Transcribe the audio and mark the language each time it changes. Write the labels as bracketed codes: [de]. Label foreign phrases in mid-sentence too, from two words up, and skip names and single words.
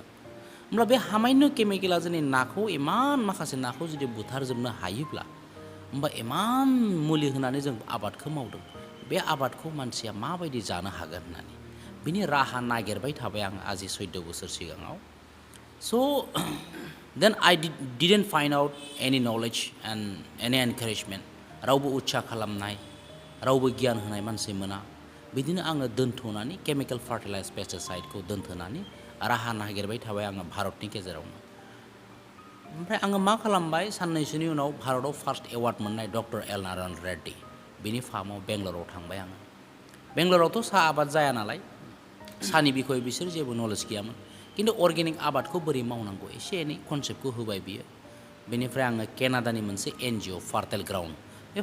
[brx] होमब्ला बे हामायनो केमिकेला जोंनि नाखौ इमान माखासे नाखौ जुदि बुथारजोबनो हायोब्ला होमबा इमान मुलि होनानै जों आबादखौ मावदों बे आबादखौ मानसिया माबायदि जानो हागोन होननानै बिनि राहा नागिरबाय थाबाय आं आजि 14 बोसोर सिगाङाव। [en] so then I didn't find out any knowledge and any encouragement। [brx] रावबो उत्सा खालामनाय रावबो गियान होनाय मानसि मोना। बिदिनो आङो दोनथ'नानै [en] chemical fertilize [brx] पेस्टिसाइडखौ दोनथ'नानै राहा नागिरबाय थाबाय आङो भारतनि गेजेरावनो। ओमफ्राय आङो मा खालामबाय साननैसोनि उनाव भारताव [en] first award [brx] मोननाय डक्टर एल नारायण रेड्डी बिनि फार्माव बेंगलराव थांबाय आङो बेंगलरावथ' साहा आबाद जाया नालाय साहानि बिखय बिसोर जेबो नलेज गैयामोन खिन्थु अर्गेनिक आबादखौ बोरै मावनांगौ एसे एनै कनसेप्टखौ होबाय बियो बेनिफ्राय आङो केनाडानि मोनसे NGO [en] fertile ground [brx] बे